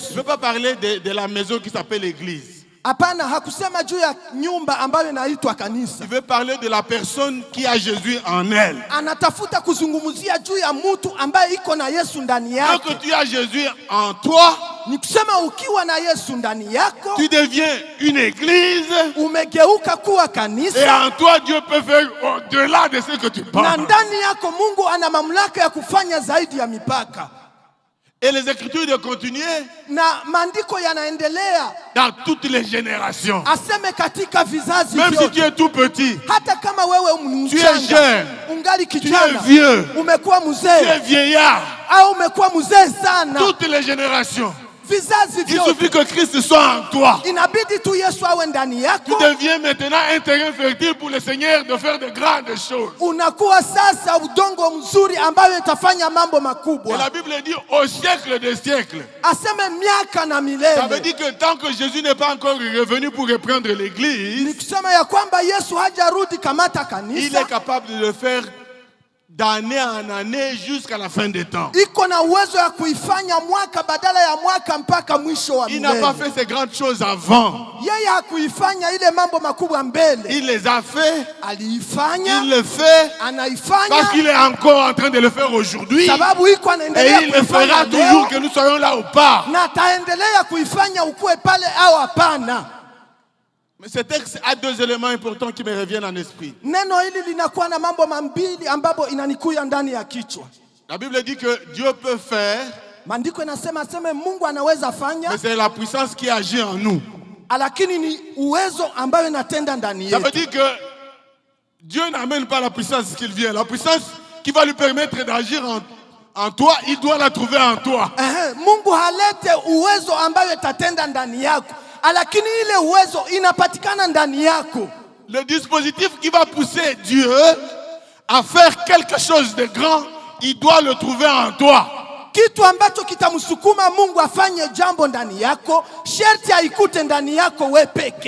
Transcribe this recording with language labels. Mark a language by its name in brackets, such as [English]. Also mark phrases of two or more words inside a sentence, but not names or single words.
[French] Je ne veux pas parler de la maison qui s'appelle l'église. [Swahili] Hapana, hakusema juu ya nyumba ambayo inaitwa kanisa. [French] Il veut parler de la personne qui a Jésus en elle. [Swahili] Anatafuta kuzungumzia juu ya mtu ambaye iko na Yesu ndani yake. [French] Donc tu as Jésus en toi. [Swahili] Ni kusema ukiwa na Yesu ndani yako, [French] tu deviens une église. [Swahili] Umegeuka kuwa kanisa. [French] Et en toi Dieu peut faire au-delà de ce que tu penses. [Swahili] Na ndani yako Mungu ana mamlaka ya kufanya zaidi ya mipaka. [French] Et les Écritures de continuer. [Swahili] Na maandiko yanaendelea. [French] Dans toutes les générations. [Swahili] Aseme katika vizazi vyote. [French] Même si tu es tout petit. [Swahili] Hata kama wewe [French] tu es jeune. [Swahili] Ungali kijana. [French] Tu es vieux. [Swahili] Umekuwa mzee. [French] Tu es vieillard. [Swahili] Au umekuwa mzee sana. [French] Toutes les générations. [Swahili] Vizazi vyote. [French] Il suffit que Christ soit en toi. [Swahili] Inabidi tu Yesu awe ndani yako. [French] Tu deviens maintenant un terrain fertile pour le Seigneur de faire de grandes choses. [Swahili] Unakuwa sasa udongo mzuri ambayo itafanya mambo makubwa. [French] Et la Bible dit au siècle des siècles. [Swahili] Aseme miaka na milele. [French] Ça veut dire que tant que Jésus n'est pas encore revenu pour reprendre l'église, [Swahili] ni kusema ya kwamba Yesu hajarudi kamata kanisa. [French] Il est capable de le faire d'année en année jusqu'à la fin des temps. [Swahili] iko na uwezo ya kuifanya mwaka badala ya mwaka mpaka mwisho wa [French] Il n'a [Swahili] milele. [French] pas fait ces grandes choses avant. [Swahili] Yeye hakuifanya ile mambo makubwa mbele. [French] Il les a fait, [Swahili] Aliifanya, [French] il le fait, [Swahili] anaifanya [French] parce qu'il est encore en train de le faire aujourd'hui. [Swahili] sababu iko [French] Et [Swahili] anaendelea [French] il le [Swahili] kuifanya [French] fera [Swahili] leo, [French] toujours que nous soyons là ou pas. [Swahili] na ataendelea kuifanya ukue pale au hapana. [French] Mais ce texte a deux éléments importants qui me reviennent en esprit. [Swahili] Neno hili linakuwa na mambo mambili ambapo inanikuya ndani ya kichwa. [French] La Bible dit que Dieu peut faire, [Swahili] Maandiko inasema Mungu anaweza fanya, [French] mais c'est la puissance qui agit en nous. [Swahili] lakini ni uwezo ambayo inatenda ndani [French] Ça veut [Swahili] yetu. [French] dire que Dieu n'amène pas la puissance qu'il vient. La puissance qui va lui permettre d'agir en toi, il doit la trouver en toi. [Swahili] Mungu halete uwezo ambayo itatenda ndani yako, lakini ile uwezo inapatikana ndani yako. [French] Le dispositif qui va pousser Dieu à faire quelque chose de grand, il doit le trouver en toi. [Swahili] Kitu ambacho kitamsukuma Mungu afanye jambo ndani yako, sherti aikute ndani yako we peke.